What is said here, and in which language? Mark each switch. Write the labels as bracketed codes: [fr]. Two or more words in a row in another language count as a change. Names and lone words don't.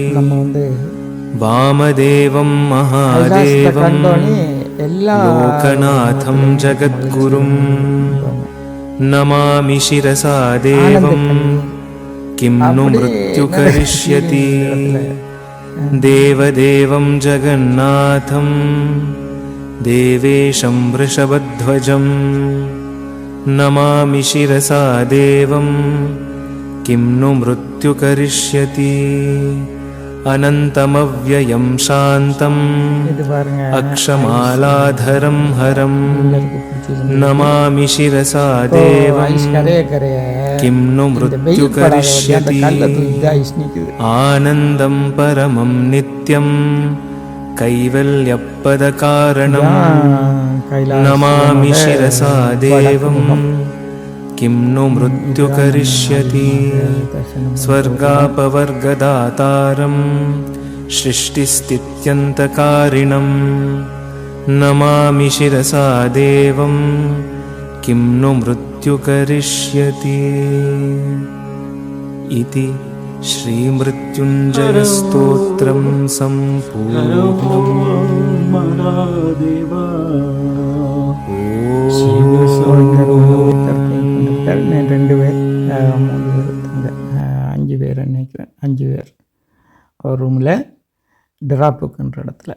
[sa] वामदेवं महादेवं लोकनाथं जगद्गुरुं नमामि शिरसा देवं किं नु मृत्यु करिष्यति देवदेवं जगन्नाथं देवेशं वृषभध्वजं नमामि शिरसा देवं किं नु मृत्यु करिष्यति अनन्तमव्ययं शान्तं [ta] இது பாருங்க [sa] अक्षमालाधरं हरं [ta] உங்களுக்கு பிடிச்சிருந்தது. [sa] नमामि शिरसा [ta] ஐஸ் [sa] देवं [ta] கரைய கரைய [sa] किं नु [ta] இந்த வெயில் படாத அந்த [sa] मृत्युकरिष्यति [ta] கல்ல தூக்கி ஐஸ் நிக்குது. [sa] आनन्दं परमं नित्यं कैवल्यपदकारणं नमामि शिरसा देवं किं नु मृत्युकरिष्यति स्वर्गापवर्गदातारं सृष्टिस्थित्यन्तकारिणं नमामि शिरसा देवं किं नु मृत्युकरिष्यति इति श्रीमृत्युञ्जयस्तोत्रं [ta] ரெண்டு பேர் 3 பேர் 5 பேர் நினைக்கிறேன். 5 பேர் ஒரு ரூமில் ட்ராப்புக்குன்ற இடத்துல.